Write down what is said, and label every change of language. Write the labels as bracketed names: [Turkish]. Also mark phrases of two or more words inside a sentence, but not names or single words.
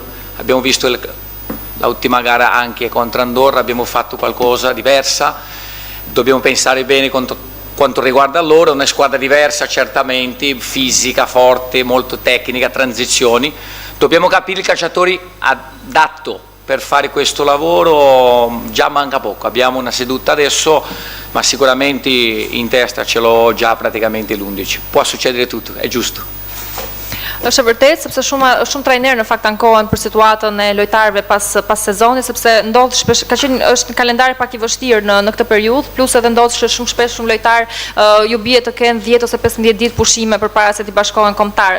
[Italian] Abbiamo visto l'ultima gara anche contro Andorra, abbiamo fatto qualcosa diversa, dobbiamo pensare bene quanto riguarda loro, una squadra diversa certamente, fisica, forte, molto tecnica, transizioni, dobbiamo capire i calciatori adatto per fare questo lavoro, già manca poco, abbiamo una seduta adesso, ma sicuramente in testa ce l'ho già praticamente l'11, può succedere tutto, è giusto. [Albanian] Është e vërtetë, sepse shumë trajnerë në fakt ankohen për situatën e lojtarëve pas sezonit, sepse ndodh shpesh, është një kalendar pak i vështirë në këtë periudhë, plus edhe ndodh shumë shpesh shumë lojtarë ju bie të kenë 10 ose 15 ditë pushime përpara se t'i bashkohen kombëtares.